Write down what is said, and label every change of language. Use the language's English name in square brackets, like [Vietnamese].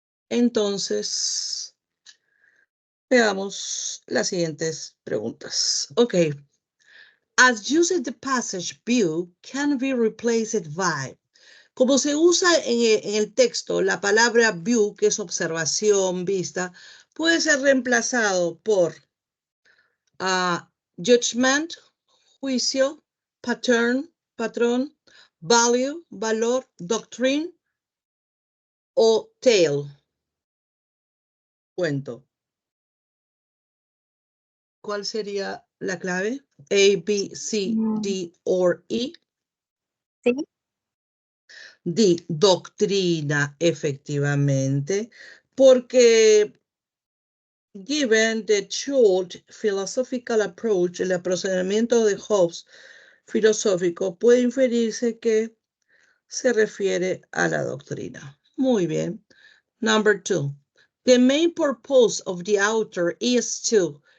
[Spanish] Entonces, veamos las siguientes preguntas. Ok. [English] As using the passage view can be replaced by. [Spanish] Como se usa en el texto la palabra view, que es observación, vista, puede ser reemplazado por judgment, juicio, pattern, patrón, value, valor, doctrine o tale, cuento. ¿Cuál sería la clave? A, B, C, D or E. Sí. D, doctrina, efectivamente, porque [English] given the short philosophical approach, [Spanish] el procedimiento de Hobbes filosófico, puede inferirse que se refiere a la doctrina. Muy bien. [English] Number 2. The main purpose of the author is to.